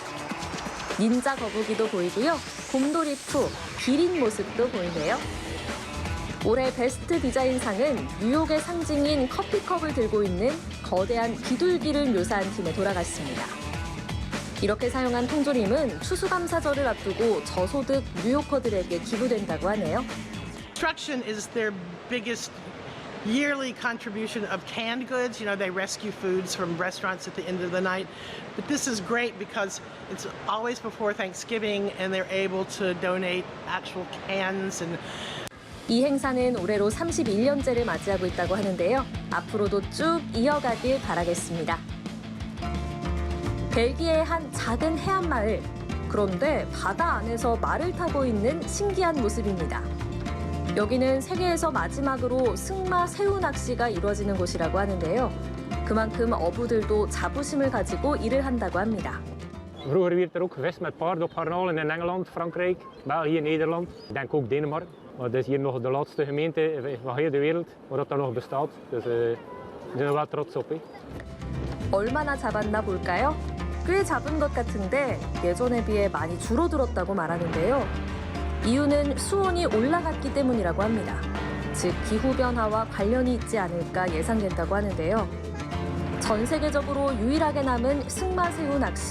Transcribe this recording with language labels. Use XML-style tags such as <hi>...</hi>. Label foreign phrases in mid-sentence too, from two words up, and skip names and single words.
<ko>닌자 거북이도 보이고요. 곰돌이 푸, 기린 모습도 보이네요. 올해 베스트 디자인상은 뉴욕의 상징인 커피컵을 들고 있는 거대한 비둘기를 묘사한 팀에 돌아갔습니다. 이렇게 사용한 통조림은 추수감사절을 앞두고 저소득 뉴요커들에게 기부된다고 하네요.</ko> <en>Construction is their biggest yearly contribution of canned goods. You know, they rescue foods from restaurants at the end of the night. But this is great because it's always before Thanksgiving and they're able to donate actual cans and</en> <ko>이 행사는 올해로 31년째를 맞이하고 있다고 하는데요. 앞으로도 쭉 이어가길 바라겠습니다. 벨기에의 한 작은 해안마을. 그런데 바다 안에서 말을 타고 있는 신기한 모습입니다. 여기는 세계에서 마지막으로 승마 새우 낚시가 이루어지는 곳이라고 하는데요. 그만큼 어부들도 자부심을 가지고 일을 한다고 합니다.</ko> <nl>Vroeger werd er ook gevist met paarden op garnalen in Engeland, Frankrijk, België, Nederland. Ik denk ook Denemarken. Maar dat is hier nog de laatste gemeente van heel de wereld waar dat nog bestaat. Dus we zijn er wel trots op.</nl> <ko>얼마나 잡았나 볼까요? 꽤 잡은 것 같은데 예전에 비해 많이 줄어들었다고 말하는데요. 이유는 수온이 올라갔기 때문이라고 합니다. 즉 기후변화와 관련이 있지 않을까 예상된다고 하는데요. 전 세계적으로 유일하게 남은 승마새우 낚시.</ko>